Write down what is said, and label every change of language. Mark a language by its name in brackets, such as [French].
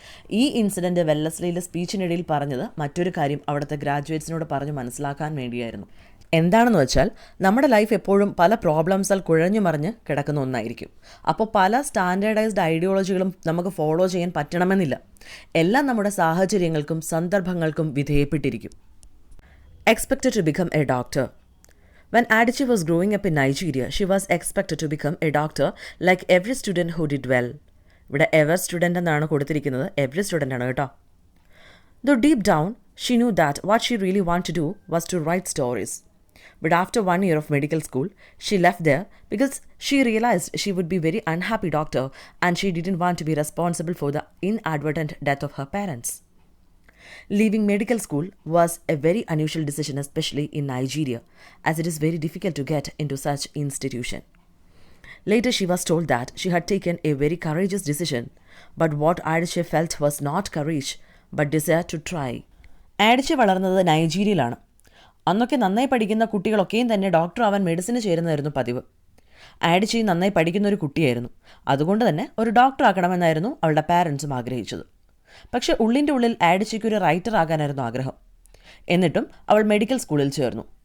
[Malayalam] ഈ ഇൻസിഡൻറ്റ് വെല്ലസ്ലിയിലെ സ്പീച്ചിനിടയിൽ പറഞ്ഞത് മറ്റൊരു കാര്യം അവിടുത്തെ ഗ്രാജുവേറ്റ്സിനോട് പറഞ്ഞു മനസ്സിലാക്കാൻ വേണ്ടിയായിരുന്നു. എന്താണെന്ന് വെച്ചാൽ നമ്മുടെ ലൈഫ് എപ്പോഴും പല പ്രോബ്ലംസാൽ കുഴഞ്ഞു മറിഞ്ഞ് കിടക്കുന്ന ഒന്നായിരിക്കും. അപ്പോൾ പല സ്റ്റാൻഡേർഡൈസ്ഡ് ഐഡിയോളജികളും നമുക്ക് ഫോളോ ചെയ്യാൻ പറ്റണമെന്നില്ല. എല്ലാം നമ്മുടെ സാഹചര്യങ്ങൾക്കും സന്ദർഭങ്ങൾക്കും വിധേയപ്പെട്ടിരിക്കും. [English] Expected to become a doctor. When Adichie was growing up in Nigeria, she was expected to become a doctor like every student who did well. [Malayalam] ഇവിടെ എവർ സ്റ്റുഡൻ്റ് എന്നാണ് കൊടുത്തിരിക്കുന്നത്, എവറി സ്റ്റുഡൻ്റ് ആണ് കേട്ടോ. [English] Though deep down, she knew that what she really wanted to do was to write stories. But after 1 year of medical school, she left there because she realized she would be a very unhappy doctor and she didn't want to be responsible for the inadvertent death of her parents. Leaving medical school was a very unusual decision, especially in Nigeria, as it is very difficult to get into such institution. Later, she was told that she had taken a very courageous decision, but what Adichie felt was not courage, but desire to try. [Malayalam] Adichie വളർന്നത് നൈജീരിയയിലാണ്. അന്നൊക്കെ നന്നായി പഠിക്കുന്ന കുട്ടികളൊക്കെയും തന്നെ doctor ആവാൻ medicine ചേരുന്നതായിരുന്നു പതിവ്. ആഡിച്ചി നന്നായി പഠിക്കുന്ന ഒരു കുട്ടിയായിരുന്നു. അതുകൊണ്ട് തന്നെ ഒരു ഡോക്ടർ ആക്കണമെന്നായിരുന്നു അവളുടെ പാരൻസും ആഗ്രഹിച്ചത്. പക്ഷേ ഉള്ളിൻ്റെ ഉള്ളിൽ ആഡിച്ചിക്ക് ഒരു റൈറ്റർ ആകാനായിരുന്നു ആഗ്രഹം. എന്നിട്ടും അവൾ മെഡിക്കൽ സ്കൂളിൽ ചേർന്നു.